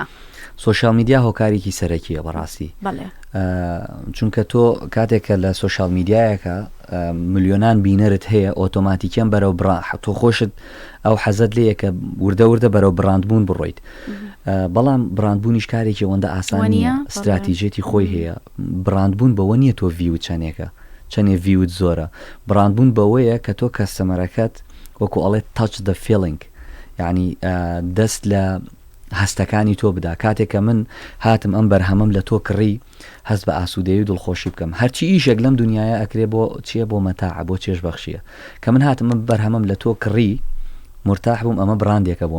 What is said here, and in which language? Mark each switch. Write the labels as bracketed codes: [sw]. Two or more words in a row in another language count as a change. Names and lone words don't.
[en] social media [ckb] هۆکارێکی سەرەکیە بەڕاستی چونکە تۆ کاتێکە لە سۆشیال میدیایەکە ملیۆنان بینەرت هەیە ئۆتۆماتیکیان بەرەو تۆ خۆشت ئەو حەزت لێیە کە وردە بەرەو براندبوون بڕۆیت بەڵام براندبوونیش کارێکی ئەوەندە ئاسانیە استراتیژێتی خۆی هەیە براندبوون بەوە نییە تۆ ڤیوت چەندێ ڤیوت زۆرە براندبوون بەوەیە کە تۆ کەستەمەرەکەت وەکو ئەڵێت [en] touch the feeling [ckb] یعنی دەست لە هەستەکانی تۆ بدا کاتێکە من هاتم ئەم بەرهەمەم لە تۆ کڕی هەست بە ئاسوودەیی و دڵخۆشی بکەم هەرچی ئیشێک لەم دنیاە ئەکرێ بۆ چییە بۆ مەتاع بۆ چێژ بەخشیە کە من هاتم ئەم بەرهەمەم لە تۆ کڕی مرتاح بووم ئەمە براندێکە بۆ